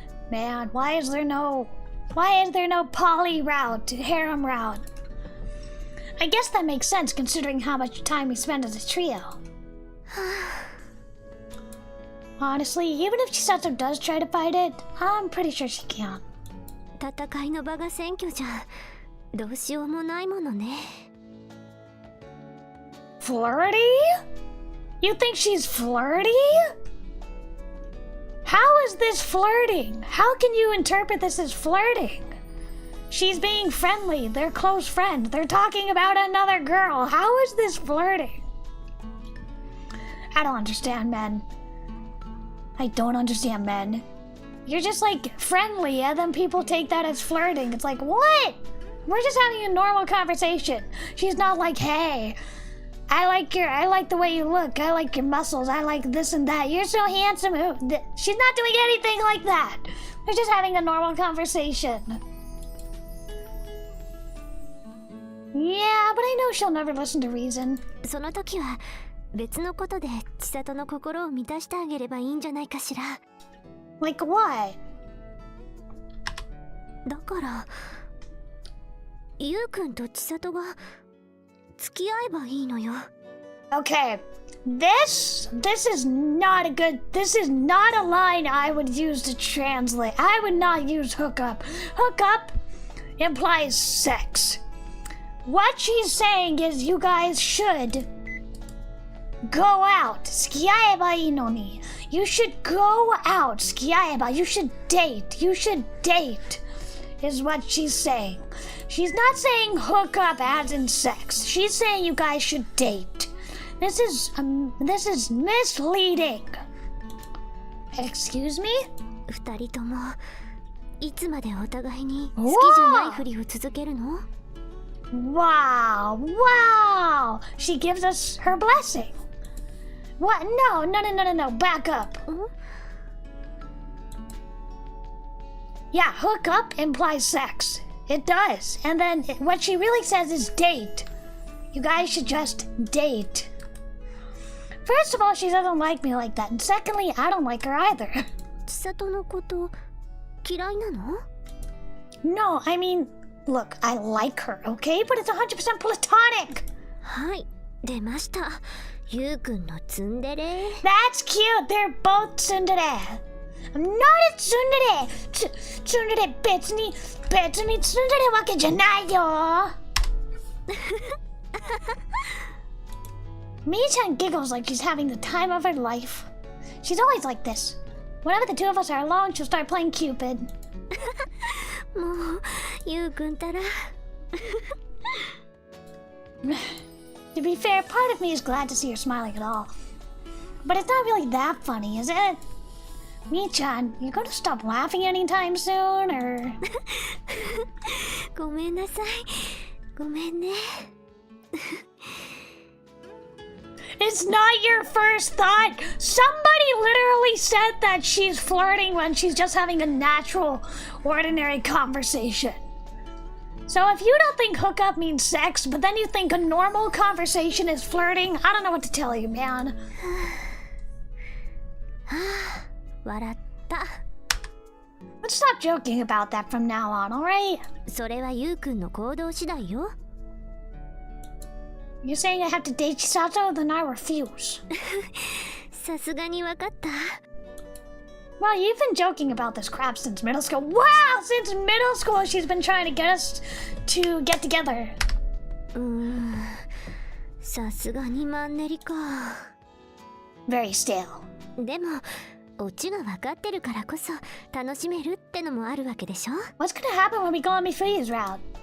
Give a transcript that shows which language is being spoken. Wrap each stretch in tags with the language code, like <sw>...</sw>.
<en>Man, why is there no poly route, harem route? I guess that makes sense considering how much time we spend as a trio. Honestly, even if Chisato does try to fight it, I'm pretty sure she can't.</en> <ja>戦いの場が選挙じゃどうしようもないものね。</ja> <en>Flirty? You think she's flirty? How is this flirting? How can you interpret this as flirting? She's being friendly. They're close friends. They're talking about another girl. How is this flirting? I don't understand men. I don't understand men. You're just like friendly and then people take that as flirting. It's like, what? We're just having a normal conversation. She's not like, hey, I like the way you look. I like your muscles. I like this and that. You're so handsome. She's not doing anything like that. They're just having a normal conversation. Yeah, but I know she'll never listen to reason.</en> <ja>その時は別のことで千里の心を満たしてあげればいいんじゃないかしら。</ja> <en>Like what?</en> <ja>だからゆうくんと千里が付き合えばいいのよ。</ja> <en>Okay, this is not a line I would use to translate. I would not use hookup. Hookup implies sex. What she's saying is you guys should go out.</en> <ja>付き合えばいいのに.</ja> <en>You should go out.</en> <ja>付き合えば.</ja> <en>You should date. You should date is what she's saying. She's not saying hook up as in sex. She's saying you guys should date. This is misleading. Excuse me?</en> <ja>二人ともいつまでお互いに好きじゃないふりを続けるの？</ja> <en>Wow. She gives us her blessing. What? No. Back up. Yeah, hook up implies sex. It does. And then what she really says is date. You guys should just date. First of all, she doesn't like me like that. And secondly, I don't like her either.</en> <ja>千里のこと嫌いなの？</ja> <en>No, I mean, look, I like her, okay? But it's 100% platonic.</en> <ja>はい、出ました。ゆうくんのツンデレ。</ja> <en>That's cute. They're both tsundere. I'm not a tsundere.</en> <ja>Tsundere 別にtsundere わけじゃないよ。</ja> <en>Mi-chan giggles like she's having the time of her life. She's always like this. Whenever the two of us are alone, she'll start playing Cupid.</en> <ja>もうゆうくんたら。</ja> <en>To be fair, part of me is glad to see her smiling at all. But it's not really that funny, is it? Mi-chan, you gonna stop laughing anytime soon, or...?</en> <ja>ごめんなさい。ごめんね。</ja> <en>It's not your first thought. Somebody literally said that she's flirting when she's just having a natural, ordinary conversation. So if you don't think hookup means sex, but then you think a normal conversation is flirting, I don't know what to tell you, man.</en> <ja>笑った。</ja> <en>Let's stop joking about that from now on, alright?</en> <ja>それはゆうくんの行動次第よ。</ja> <en>You're saying I have to date Chisato? Then I refuse.</en> <ja>さすがにわかった。</ja> <en>Well, you've been joking about this crap since middle school. Wow! Since middle school, she's been trying to get us to get together.</en> <ja>さすがにマンネリか。</ja> <en>Very stale.</en> <ja>でも、オチがわかってるからこそ楽しめるってのもあるわけでしょ？</ja> <en>What's gonna happen when we go on Mifuyu's route?</en>